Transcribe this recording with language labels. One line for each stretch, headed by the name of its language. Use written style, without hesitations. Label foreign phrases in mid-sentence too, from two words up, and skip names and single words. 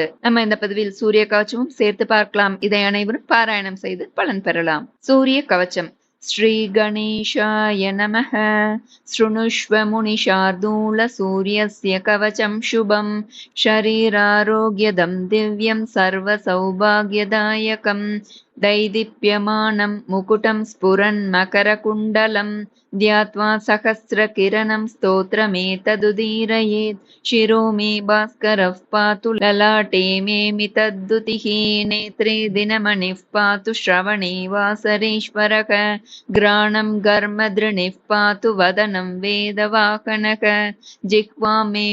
Tamil: நம்ம இந்த பதிவில் சூரிய கவச்சமும் சேர்த்து பார்க்கலாம். இதை அனைவரும் பாராயணம் செய்து பலன் பெறலாம்.
Sanskrit: सूर्य कवचम्. श्री गणेशाय नमः. शृणुष्व मुनिशार्दूल सूर्यस्य कवचं शुभम् शरीरारोग्यदं दिव्यं सर्व सौभाग्यदायकम् दैदीप्यमानं मुकुटं स्फुरन् मकरकुण्डलं ध्यात्वा सहस्रकिरणं स्तोत्रमेतदुदीरयेत् शिरो मे भास्करः पातु ललाटे मे मितद्दुतिः नेत्रे दिनमणिः पातु श्रवणे वासरेश्वरः घ्राणं घर्मदृणिः पातु वदनं वेदवाहनः जिह्वा मे